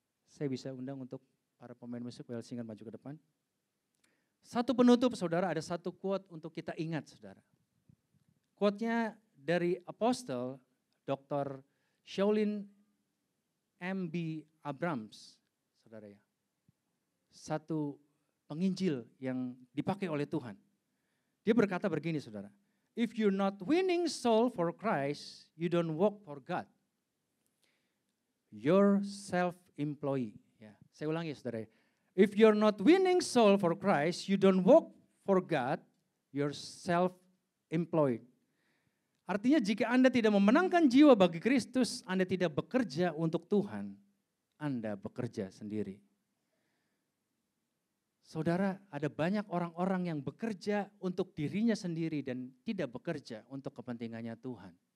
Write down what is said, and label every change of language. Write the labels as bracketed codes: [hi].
[id] Saya bisa undang untuk para pemain musik, well singer maju ke depan. Satu penutup, saudara, ada satu quote untuk kita ingat, saudara. Quote-nya dari Apostle Dr. Shaolin M.B. Abrams, saudara ya. Satu penginjil yang dipakai oleh Tuhan. Dia berkata begini, saudara. [en] If you're not winning soul for Christ, you don't work for God. You're self-employed. [id] Ya, saya ulangi, saudara. [en] If you're not winning soul for Christ, you don't work for God. You're self-employed. [id] Artinya jika Anda tidak memenangkan jiwa bagi Kristus, Anda tidak bekerja untuk Tuhan. Anda bekerja sendiri. Saudara, ada banyak orang-orang yang bekerja untuk dirinya sendiri dan tidak bekerja untuk kepentingannya Tuhan.